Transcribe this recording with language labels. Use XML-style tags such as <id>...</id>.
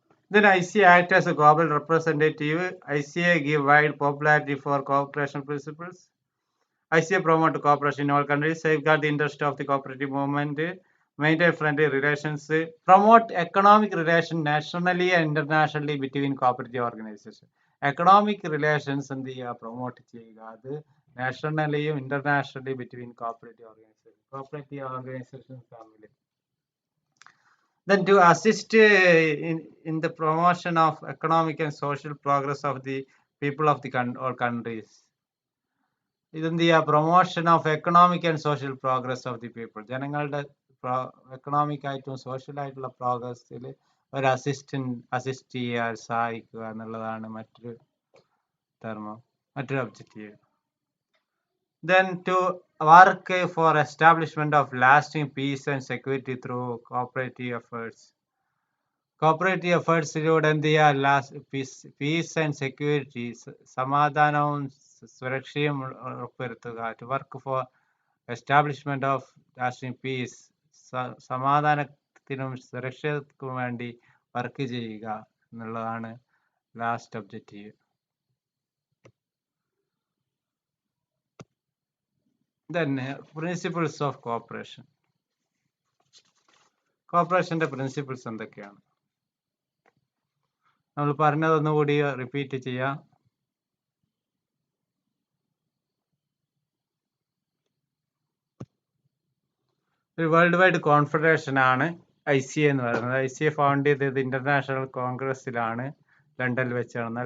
<en>Then ICA act as a global representative. ICA give wide popularity for cooperation principles. ICA promote cooperation in all countries, safeguard the interest of the cooperative movement, maintain friendly relations, promote economic relations nationally and internationally between cooperative organizations.</en> <ml>Economic relations എന്ത് ചെയ്യുക, promote ചെയ്യുക, അത് നാഷണലിയും internationally</ml> <en>between cooperative organisations</en> <ml>തമ്മിൽ.</ml> <en>Then to assist in the promotion of economic and social progress of the people of the all countries.</en> <ml>ഇതെന്ത് ചെയ്യുക,</ml> <en>Promotion of economic and social progress of the people.</en> <ml>ജനങ്ങളുടെ economic ആയിട്ടും social ആയിട്ടുള്ള പ്രോഗ്രസ്സിൽ ഒരു assist ചെയ്യാൻ സഹായിക്കുക എന്നുള്ളതാണ് മറ്റൊരു ധർമ്മം, മറ്റൊരു objective.</ml> <en>Then to work for establishment of lasting peace and security through cooperative efforts.</en> <ml>Cooperative എഫേർട്സിലൂടെ എന്ത് ചെയ്യുക,</ml> <en>peace and security,</en> <ml>സമാധാനവും സുരക്ഷയും ഉറപ്പുവരുത്തുക.</ml> <en>to work for establishment of lasting peace,</en> <ml>സമാധാനത്തിനും സുരക്ഷയ്ക്കും വേണ്ടി വർക്ക് ചെയ്യുക എന്നുള്ളതാണ് last objective.</ml> <en>Then principles of cooperation.</en> <ml>കോപ്പറേഷന്റെ principles എന്തൊക്കെയാണ് നമ്മൾ പറഞ്ഞതൊന്നുകൂടി റിപ്പീറ്റ് ചെയ്യാം. ഒരു വേൾഡ് വൈഡ് കോൺഫെഡറേഷൻ ആണ് ICA എന്ന് പറയുന്നത്. ICA ഫൗണ്ട് ചെയ്തത് ഇന്റർനാഷണൽ കോൺഗ്രസിലാണ്, ലണ്ടനിൽ വെച്ചാണ്.</ml>